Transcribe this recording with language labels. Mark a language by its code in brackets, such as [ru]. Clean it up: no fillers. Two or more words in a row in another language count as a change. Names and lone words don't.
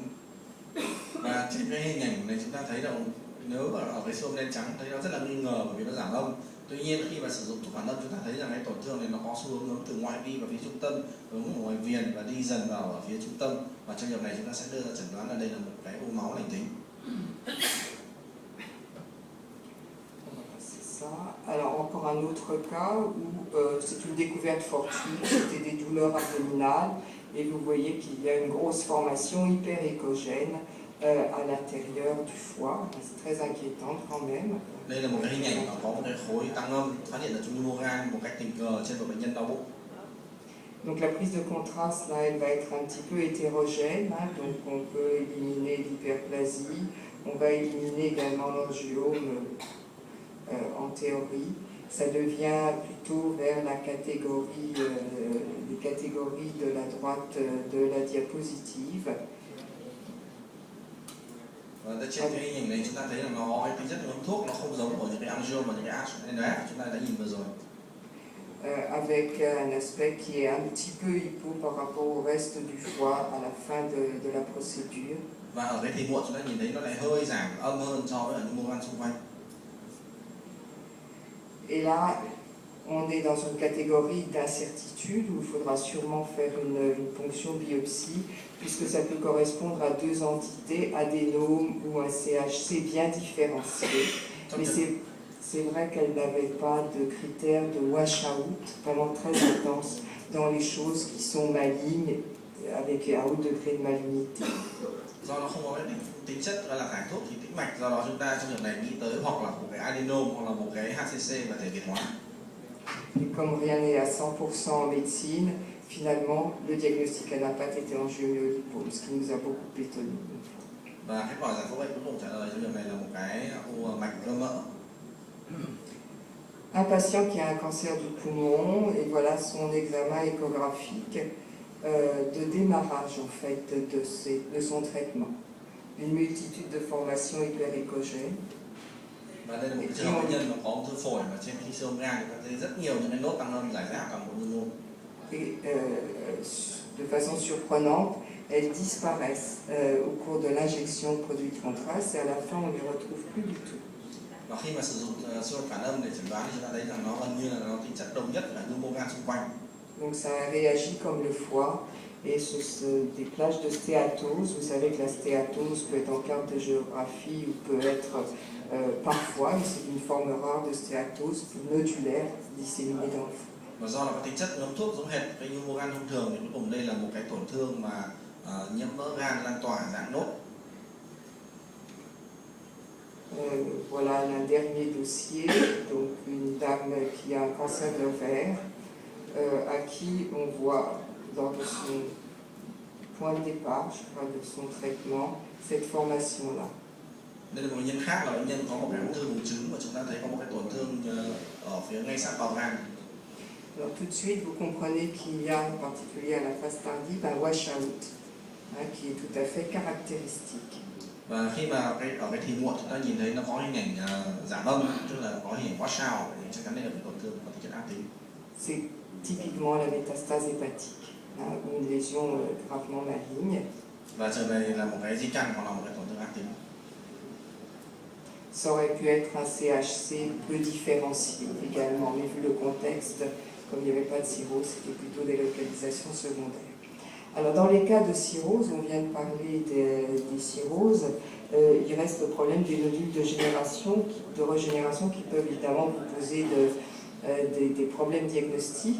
[vi] Và trên cái hình ảnh này chúng ta thấy là nếu mà ở cái siêu âm đen trắng thấy nó rất là nghi ngờ bởi vì nó giảm âm. Tuy nhiên khi mà sử dụng thuốc phản âm chúng ta thấy rằng cái tổn thương này nó có xu hướng từ ngoại vi vào phía trung tâm, hướng ở ngoài viền và đi dần vào ở phía trung tâm, và trong trường hợp này chúng ta sẽ đưa ra chẩn đoán là đây là một cái u máu lành tính. [fr] Alors encore un autre cas où c'est une découverte fortuite, c'était des douleurs abdominales et vous voyez qu'il y a une grosse formation hyperéchogène à l'intérieur du foie, c'est très inquiétant quand même. [vi] Đây là một cái hình ảnh mà có một cái khối tăng âm phát hiện ở trong pneumogan một cách tình cờ trên một bệnh nhân đau bụng. [fr] Donc la prise de contraste là, elle va être un petit peu hétérogène, hein, donc on peut éliminer l'hyperplasie, on va éliminer également l'angiome en théorie. Ça devient plutôt vers la catégorie, les catégories de la droite de la diapositive. [vi] Và trên cái hình ảnh này chúng ta thấy là nó có cái tính chất hướng thuốc, nó không giống của những cái angiome và những cái HNF chúng ta đã nhìn vừa rồi. [fr] Avec un aspect qui est un petit peu hypo par rapport au reste du foie à la fin de la procédure. [vi] Và ở cái thì muộn chúng ta nhìn thấy nó lại hơi giảm âm hơn so với ở những mô gan xung quanh. [fr] Et là, on est dans une catégorie d'incertitude où il faudra sûrement faire une ponction biopsie, puisque ça peut correspondre à deux entités, adénome ou un CHC bien différenciés. Mais c'est vrai qu'elle n'avait pas de critères de washout vraiment très intense dans les choses qui sont malignes, avec un haut degré de malignité. [vi] Do nó không có cái tính chất là thải thuốc thì tĩnh mạch, do đó chúng ta trong trường này nghĩ tới hoặc là một cái adénome hoặc là một cái HCC và thể việt hóa. [fr] Et comme rien n'est à 100% en médecine, finalement, le diagnostic à l'impact était angiomyolipose, ce qui nous a beaucoup étonné. [vi] Và kết quả giải phẫu bệnh cuối cùng trả lời trong trường này là một cái u mạch cơ mỡ. [fr] Un patient qui a un cancer du poumon, et voilà son examen échographique de démarrage en fait de son traitement. Une multitude de formations hyperéchogènes. [vi] Và đây là một cái trường hợp bệnh nhân mà có ung thư phổi và trên khi siêu âm gan chúng ta thấy rất nhiều những cái nốt tăng âm rải rác toàn bộ nhu mô. [fr] Et de façon surprenante, elles disparaissent au cours de l'injection de produits de contraste et à la fin on ne les retrouve plus du tout. [vi] Và khi mà sử dụng siêu âm phản âm để chẩn đoán thì chúng ta thấy rằng nó gần như là nó tính chất đồng nhất là nhu mô gan xung quanh. [fr] Donc ça réagit comme le foie et des plages de stéatose. Vous savez que la stéatose peut être en carte de géographie ou peut être parfois, mais c'est une forme rare de stéatose nodulaire disséminée dans le foie. [vi] Và do là có tính chất ngấm thuốc giống hệt với nhu mô gan thông thường thì cuối cùng đây là một cái tổn thương mà nhiễm mỡ gan lan tỏa dạng nốt. [fr] Voilà un dernier dossier, donc une dame qui a un cancer de l'ovaire, à qui on voit lors de son point de départ, je crois, de son traitement, cette formation-là. [vi] Đây là một bệnh nhân khác là bệnh nhân có một cái ung thư buồng trứng và chúng ta thấy có một cái tổn thương ở phía ngay sát bào gan. [fr] Alors tout de suite, vous comprenez qu'il y a, en particulier à la phase tardive, un washout qui est tout à fait caractéristique. [vi] Và khi mà ở cái thì muộn chúng ta nhìn thấy nó có hình ảnh giảm âm, tức là có hình ảnh washout, thì chắc chắn đây là một tổn thương có tính chất ác tính. [fr] C'est typiquement la métastase hépatique, ou une lésion gravement maligne. [vi] Và trường này là một cái di căn hoặc là một cái tổn thương ác tính. [fr] Ça aurait pu être un CHC peu différencié également, mais vu le contexte, comme il n'y avait pas de cirrhose, c'était plutôt des localisations secondaires. Alors dans les cas de cirrhose, on vient de parler des cirrhoses, il reste le problème des nodules de régénération qui peuvent évidemment vous poser des problèmes diagnostiques.